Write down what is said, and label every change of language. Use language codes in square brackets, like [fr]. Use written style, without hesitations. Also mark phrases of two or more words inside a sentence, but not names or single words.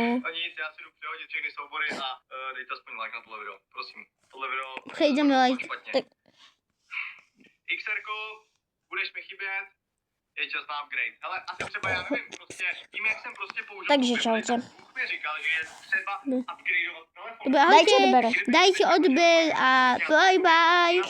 [cs] A nic, já si jdu přehodit všechny soubory a dejte aspoň like na tohle video. Prosím, tohle video... Přejdeme like. Tak. XR-ko, budeš mi chybět, je čas na upgrade. Ale asi třeba, já nevím, prostě, tím jak jsem prostě použil... Takže Bibli, [sk] čaute. [cs] tak Bůh mi říkal, že je třeba upgradeovat telefon. [sk] Dobre, Dajte ahojte, odber. dajte odber a [en] bye bye.